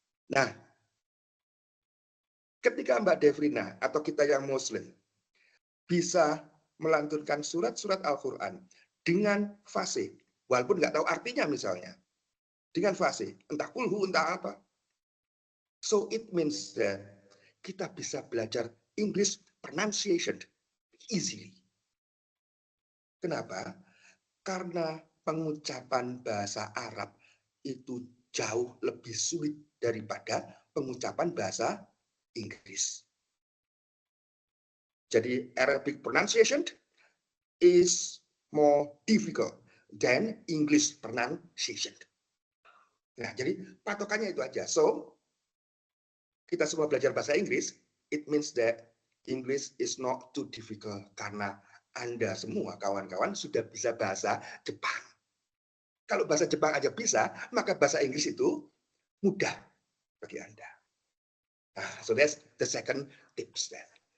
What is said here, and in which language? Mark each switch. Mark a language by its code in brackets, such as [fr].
[id] Nah, ketika Mbak Devrina atau kita yang Muslim bisa melantunkan surat-surat Al-Quran dengan fasih, walaupun nggak tahu artinya misalnya, dengan fasih, entah kulhu, entah apa. [en] So it means that [id] kita bisa belajar [en] English pronunciation easily. [id] Kenapa? Karena pengucapan bahasa Arab itu jauh lebih sulit daripada pengucapan bahasa Inggris. [en] Jadi Arabic pronunciation is more difficult than English pronunciation. [id] Nah, jadi patokannya itu aja. So, kita semua belajar bahasa Inggris, [en] it means that English is not too difficult [id] karena Anda semua kawan-kawan sudah bisa bahasa Jepang. Kalau bahasa Jepang aja bisa, maka bahasa Inggris itu mudah bagi Anda. [en] So that's the second tips there.